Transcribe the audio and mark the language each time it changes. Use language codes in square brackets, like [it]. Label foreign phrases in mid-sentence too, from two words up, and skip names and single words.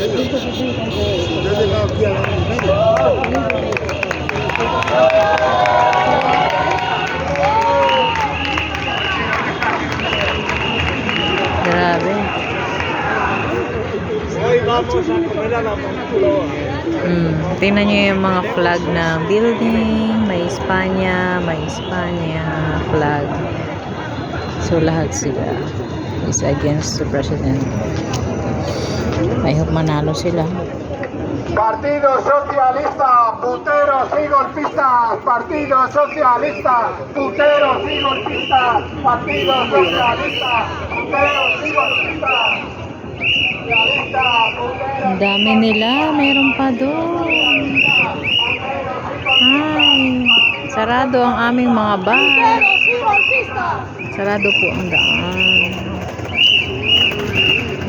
[tl] Grabe. Tingnan nyo yung mga flag ng building. May Espanya flag. So lahat sila is [en] against the president. I hope [tl] manalo sila. [es] Partido Socialista, puteros y golpistas. Partido Socialista, puteros y golpistas. Partido Socialista, puteros y golpistas. [tl] Ang dami nila. Mayroon pa doon. Ay, sarado ang aming mga bar. Sarado po ang daan.